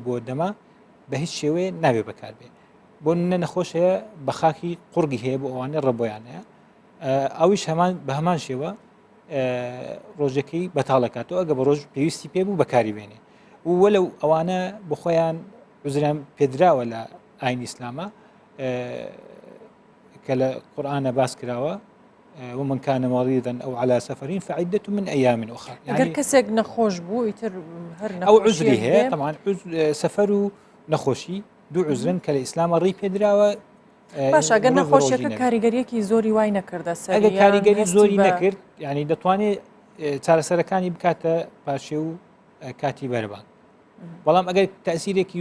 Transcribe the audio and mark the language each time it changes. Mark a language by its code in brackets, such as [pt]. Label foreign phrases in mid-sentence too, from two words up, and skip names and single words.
[ckb] بۆ دەما بە هیچ شێوەیە ناوێ بەکاربێ بۆ نەخۆش هەیە بە خاکی قورگی هەیە بۆ ئەوانە ڕەبۆیان هەیە ئەویش هەمان بە هەمان شێوە ڕۆژەکەی بەتاڵەکاتەوە ئەگە بە ڕۆژ پێویستی پێ بوو بەکاری بێنێ و وەلو ئەوانە بخۆیان عزریان پێدراوە لە ئاینی ئیسلامە کە لە قورئانە باس کراوە [ar] ومن كان مريضا أو على سفر فعدة من أيام أخرى [ckb] يعني کەسێک نەخۆش بوو ئیتر هەر ئەو عزری هەیە طبعا سەفەر و نەخۆشی دوو عزرن کە لە ئیسلامە ڕێی پێدراوە باش ئەگەر نەخۆشیەکە کاریگەریەکی زۆری وای نەکردە ئەگەر کاریگەری زۆری نەکرد یعنی دەتوانێت چارەسەرەکانی بکاتە پاشێ و کاتی بەربان بەڵام ئەگەر تەسیرێکی